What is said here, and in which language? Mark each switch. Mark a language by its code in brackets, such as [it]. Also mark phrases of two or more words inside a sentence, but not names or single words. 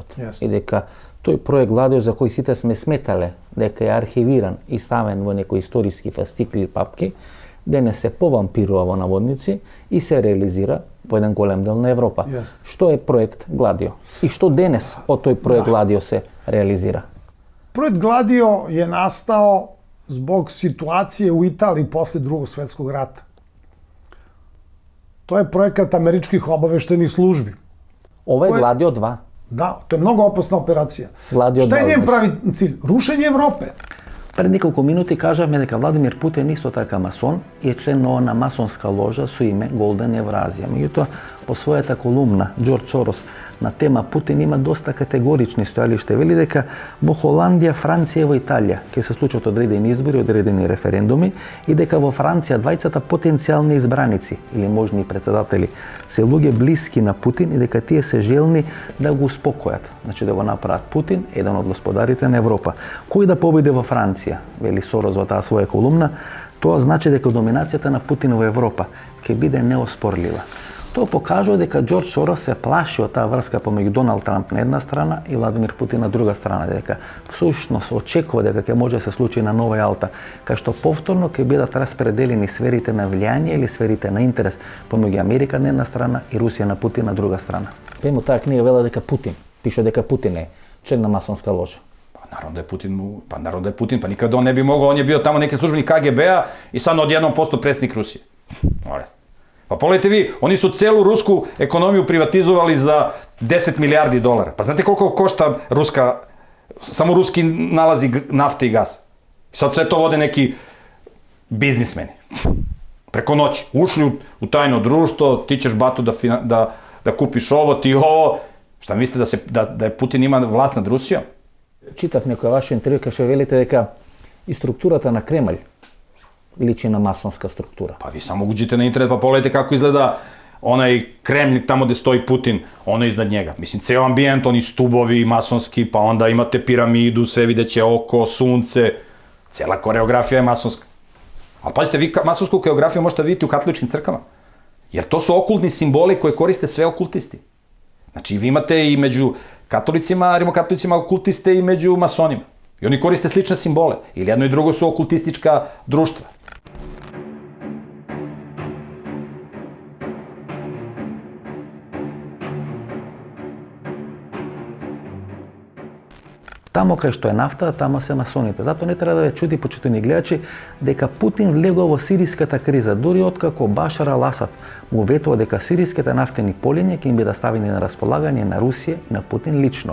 [mk] И дека тој проект Гладио за кој сите сме сметале дека е архивиран и ставен во некои историски фасцикли или папки, денес се повампирува во наводници и се реализира во еден голем дел на Европа. Што е проект Гладио? И што денес од тој проект Гладио се реализира? [sr] Проект Гладио je nastao zbog situacije u Italiji posle Drugog svetskog rata. To je projekat američkih obaveštajnih službi. Ovo je Gladio 2. Da, to je mnogo opasna operacija. Gladio 2. Šta je njen pravi cilj? Rušenje Evrope. [mk] Пред неколку минути кажавме дека Владимир Путин исто така масон и е член на она масонска ложа со име Голден Евразија. Меѓутоа, по својата колумна Джордж Сорос на тема Путин има доста категорични стојалишта. Вели дека во Холандија, Франција и во Италија ќе се случат одредени избори, одредени референдуми и дека во Франција двајцата потенцијални избраници или можни председатели се луѓе блиски на Путин и дека тие се желни да го успокојат. Значи да го направат Путин еден од господарите на Европа. Кој да победи во Франција, вели Сорос во таа своја колумна, тоа значи дека доминацијата на Путин во Европа ќе биде неоспорлива. [sr] To pokazuje [mk] дека George Soros се плаши од таа врска помеѓу Доналд Трамп на една страна и Владимир Путин на друга страна, дека всушност очекува дека ќе може да се случи на Нова Јалта, кај што повторно ќе бидат распределени сферите на влијание или сферите на интерес помеѓу Америка на една страна и Русија на Путин на друга страна. Пемо таа книга вела дека Путин, пише дека Путин е член на масонска ложа. [sr] Naravno da je Putin, pa nikada on ne bi mogao, on je bio tamo neki službenik KGB-a i sad odjednom postao predsjednik Rusije. Pa pogledajte vi, oni su celu rusku ekonomiju privatizovali za 10 milijardi dolara. Pa znate koliko košta samo ruski nalazi nafte i gas? Sad sve to vode neki biznismeni. Preko noći. Ušli u tajno društvo, ti ćeš batu da kupiš ovo, ti ovo. Šta mislite da je Putin ima vlast nad Rusijom? [mk] Читав некој ваше интервју кај што велите дека и структурата на Кремљ личи на масонска структура. [sr] Pa vi samo uđite na internet pa pogledajte kako izgleda onaj Kremlj tamo gde stoji Putin, ono iznad njega. Mislim, ceo ambijent, oni stubovi masonski, pa onda imate piramidu, sve videće oko, sunce. Cela koreografija je masonska. Ali pazite, vi masonsku koreografiju možete vidjeti u katoličkim crkvama. Jer to su okultni simboli koje koriste sve okultisti. Znači, vi imate i među katolicima, rimokatolicima okultiste i među masonima. I oni koriste slične simbole. Ili jedno i drugo su okultistička društva. [mk] Тамо кај што е нафта, тамо се масоните. Затоа не треба да ве чуди, почитувани гледачи, дека Путин влегува во сириската криза, дури откако Башар ал-Асад му ветува дека сириските нафтени полиња ќе им бидат ставени на располагање на Русија и на Путин лично.